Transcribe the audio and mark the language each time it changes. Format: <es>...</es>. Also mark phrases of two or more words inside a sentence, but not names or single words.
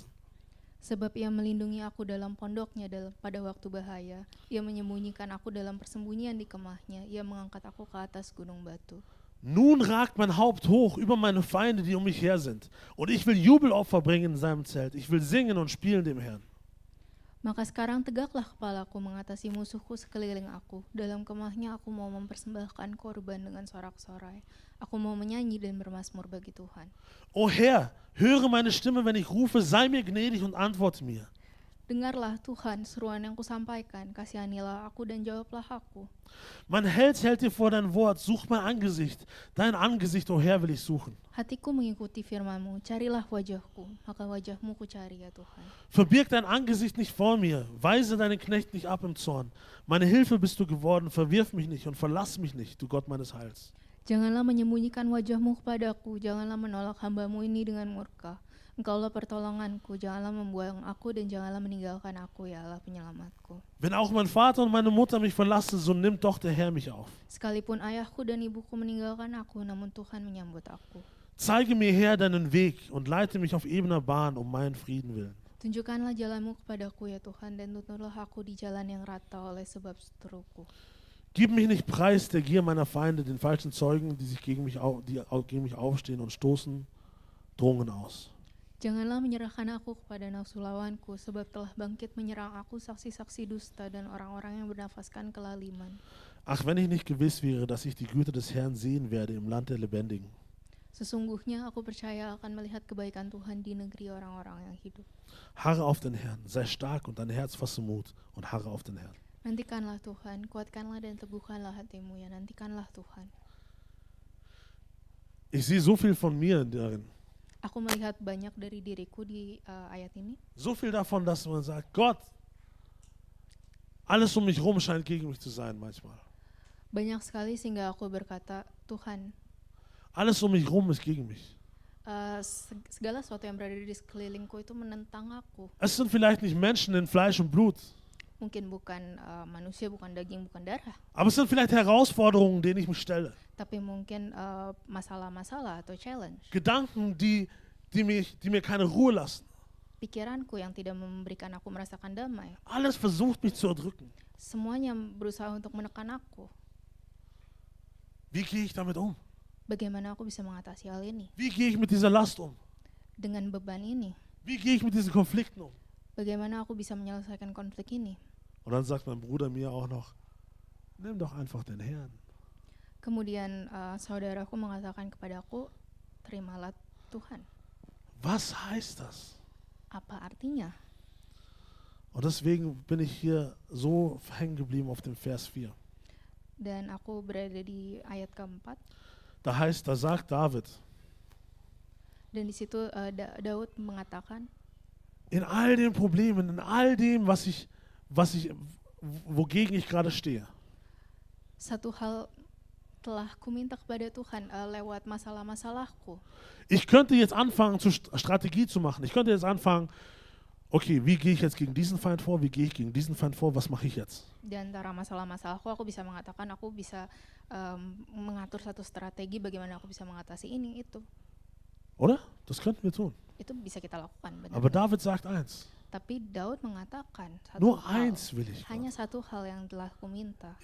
<id>Sebab ia melindungi aku dalam pondoknya pada waktu bahaya. Ia menyembunyikan aku dalam persembunyian di kemahnya. Ia mengangkat aku ke atas gunung batu.</id> <de>Nun ragt mein Haupt hoch über meine Feinde, die um mich her sind. Und ich will Jubelopfer bringen in seinem Zelt. Ich will singen und spielen dem Herrn.</de> <id>Maka sekarang tegaklah kepalaku mengatasi musuhku sekeliling aku. Dalam kemahnya aku mau mempersembahkan korban dengan sorak-sorai. Aku mau menyanyi dan bermazmur bagi Tuhan.</id> <de>O Herr, höre meine Stimme, wenn ich rufe, sei mir gnädig und antworte mir.</de> <id>Dengarlah Tuhan seruan yang kusampaikan, kasihanilah aku dan jawablah aku.</id> <de>Mein Hals hält dir vor dein Wort, such mein Angesicht. Dein Angesicht, o Herr, will ich suchen.</de> <id>Hatiku mengikuti firman-Mu, carilah wajahku, maka wajah-Mu ku cari ya Tuhan.</id> <de>Verbirg dein Angesicht nicht vor mir, weise deinen Knecht nicht ab im Zorn. Meine Hilfe bist du geworden, verwirf mich nicht und verlass mich nicht, du Gott meines Heils.</de> <id>Janganlah menyembunyikan wajah-Mu kepadaku, janganlah menolak hamba-Mu ini dengan murka. Engkaulah pertolonganku, janganlah membuang aku dan janganlah meninggalkan aku ya Allah penyelamatku.</id> <de>Wenn auch mein Vater und meine Mutter mich verlassen, so nimmt doch der Herr mich auf.</de> <id>Sekalipun ayahku dan ibuku meninggalkan aku, namun Tuhan menyambut aku.</id> <de>Zeige mir, Herr, deinen Weg und leite mich auf ebener Bahn um meinen Frieden willen.</de> <id>Tunjukkanlah jalanmu kepadaku ya Tuhan, dan tuntunlah aku di jalan yang rata oleh sebab seteruku.</id> <de>Gib mich nicht preis der Gier meiner Feinde, den falschen Zeugen, die gegen mich aufstehen und stoßen, Drohungen aus.</de> <id>Janganlah menyerahkan aku kepada nafsu lawanku, sebab telah bangkit menyerang aku saksi-saksi dusta dan orang-orang yang bernafaskan kelaliman.</id> <de>Ach, wenn ich nicht gewiss wäre, dass ich die Güte des Herrn sehen werde im Land der Lebendigen.</de> <id>Sesungguhnya aku percaya akan melihat kebaikan Tuhan di negeri orang-orang yang hidup.</id> <de>Harre auf den Herrn, sei stark und dein Herz fasse Mut und harre auf den Herrn.</de> <id>Nantikanlah Tuhan, kuatkanlah dan teguhkanlah hatimu ya, nantikanlah Tuhan.</id> <de>Ich sehe so viel von mir darin.</de> <id>Aku melihat banyak dari diriku di ayat ini.</id> <de>So viel davon, dass man sagt, Gott, alles um mich rum scheint gegen mich zu sein manchmal.</de> <id>Banyak sekali sehingga aku berkata, Tuhan,</id> <de>Alles um mich rum ist gegen mich.</de> <id>segala sesuatu yang berada di sekelilingku itu menentang aku.</id> <de>Es sind vielleicht nicht Menschen in Fleisch und Blut,</de> <id>Mungkin bukan manusia, bukan daging, bukan darah.</id> <de>aber es sind vielleicht Herausforderungen, denen ich mich stelle.</de> <id>Tapi mungkin masalah-masalah atau challenge.</id> <de>Gedanken, die mir keine Ruhe lassen.</de> <id>Pikiranku yang tidak memberikan aku merasakan damai.</id> <de>Alles versucht mich zu erdrücken.</de> <id>Semuanya berusaha untuk menekan aku.</id> <de>Wie gehe ich damit um?</de> <id>Bagaimana aku bisa mengatasi hal ini?</id> <de>Wie gehe ich mit dieser Last um?</de> <id>Dengan beban ini,</id> <de>Wie gehe ich mit diesen Konflikten um?</de> <id>bagaimana aku bisa menyelesaikan konflik ini?</id> <de>Und dann sagt mein Bruder mir auch noch, nimm doch einfach den Herrn.</de> <id>Kemudian saudaraku mengatakan kepadaku, terimalah Tuhan.</id> <de>Was heißt das?</de> <id>Apa artinya?</id> <de>Und deswegen bin ich hier so hängen geblieben auf dem Vers 4.</de> <id>Dan aku berada di ayat keempat.</id> <de>Da sagt David,</de> <id>Dan di situ Daud mengatakan,</id> <de>in all den Problemen, in all dem, wogegen ich gerade stehe,</de> <id>satu hal telah kuminta kepada Tuhan lewat masalah-masalahku.</id> <de>ich könnte jetzt anfangen, Strategie zu machen. Ich könnte jetzt anfangen, okay, wie gehe ich jetzt gegen diesen Feind vor? Wie gehe ich gegen diesen Feind vor? Was mache ich jetzt?</de> <id>Di antara masalah-masalahku, aku bisa mengatakan aku bisa mengatur satu strategi bagaimana aku bisa mengatasi ini, itu.</id> <de>Oder? Das könnten wir tun.</de> <id>Itu bisa kita lakukan, benar.</id> <de>Aber David sagt eins,</de> <id>Tapi Daud mengatakan satu</id> <de>nur</de> <id>hal,</id> <de>eins will ich,</de> <id>hanya</id> <de>Gott.</de> <id>satu hal yang telah kuminta.</id>